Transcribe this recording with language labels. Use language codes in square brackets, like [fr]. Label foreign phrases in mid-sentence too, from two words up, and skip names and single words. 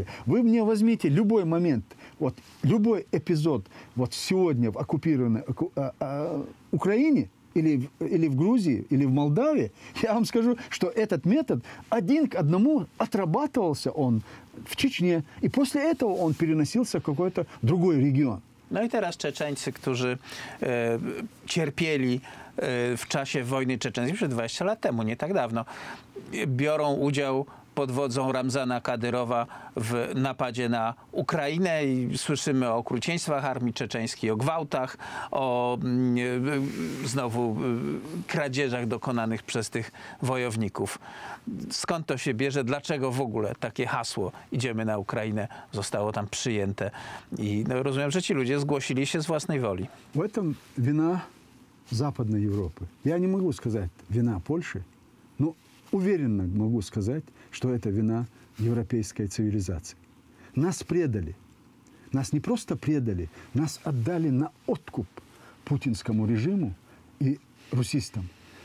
[ru] Вы мне возьмите любой момент, вот любой эпизод вот сегодня в оккупированной Украине, или в Грузии, или в Молдавии, я вам скажу, что этот метод один к одному отрабатывался он в Чечне, и после этого он переносился в какой-то другой регион. [pl] No i teraz Czeczeńcy, którzy cierpieli w czasie wojny czeczeńskiej, przed 20 lat temu, nie tak dawno, biorą udział pod wodzą Ramzana Kadyrowa w napadzie na Ukrainę i słyszymy o okrucieństwach armii czeczeńskiej, o gwałtach, o znowu kradzieżach dokonanych przez tych wojowników. Skąd to się bierze? Dlaczego w ogóle takie hasło "idziemy na Ukrainę" zostało tam przyjęte? I rozumiem, że ci ludzie zgłosili się z własnej woli. [ru] В этом вина Западной Европы. Я не могу сказать вина Польши, но уверенно могу сказать, что это вина европейской цивилизации. Нас предали. Нас не просто предали, нас отдали на откуп путинскому режиму и русистам.